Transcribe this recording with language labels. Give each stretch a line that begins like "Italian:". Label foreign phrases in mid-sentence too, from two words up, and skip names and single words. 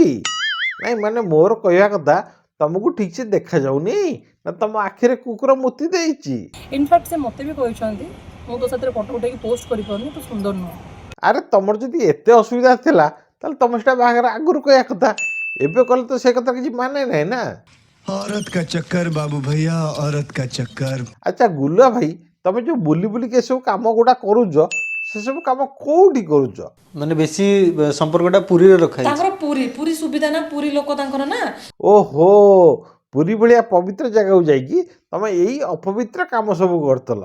Odia: ନାଇଁ ମାନେ ମୋର କହିବା କଥା ତମକୁ ଠିକ ସେ ଦେଖାଯାଉନି ନା ତମ ଆଖିରେ କୁକୁର ମୁତି ଦେଇଛି? ଇନଫ୍ୟାକ୍ଟ ସେ ମୋତେ ବି କହିଛନ୍ତି ମୁଁ ତୋ ସାଥିରେ ଫଟୋ ଉଠେଇକି ପୋଷ୍ଟ କରିପାରୁନି, ତୁ ସୁନ୍ଦର ନୁହଁ। ଆରେ ତମର ଯଦି ଏତେ ଅସୁବିଧା ଥିଲା ତାହେଲେ ତମେ ସେଟା ବାହାଘର ଆଗରୁ କହିବା କଥା। ଏବେ କଲେ ତ ସେ କଥା କିଛି ମାନେ ନାହିଁ ନା।
Hindi: औरत का चक्कर बाबू भैया, औरत का चक्कर।
Odia: ଆଚ୍ଛା ଗୁଲୁଆ ଭାଇ ତମେ ଯୋଉ ବୁଲି ବୁଲିକି ଏସବୁ କାମ ଗୁଡ଼ା କରୁଛ ସେସବୁ କାମ କୋଉଠି କରୁଛ? ମାନେ ବେଶୀ ସମ୍ପର୍କଟା ପୁରୀରେ ରଖା ହେଇଛି। ତାଙ୍କର ପୁରୀ ସୁବିଧା ନା, ପୁରୀ ଲୋକ ତାଙ୍କର ନା। ଓହୋ, ପୁରୀ ଭଳିଆ ପବିତ୍ର ଜାଗାକୁ ଯାଇକି ତମେ ଏଇ ଅପବିତ୍ର କାମ ସବୁ କରୁଥିଲ।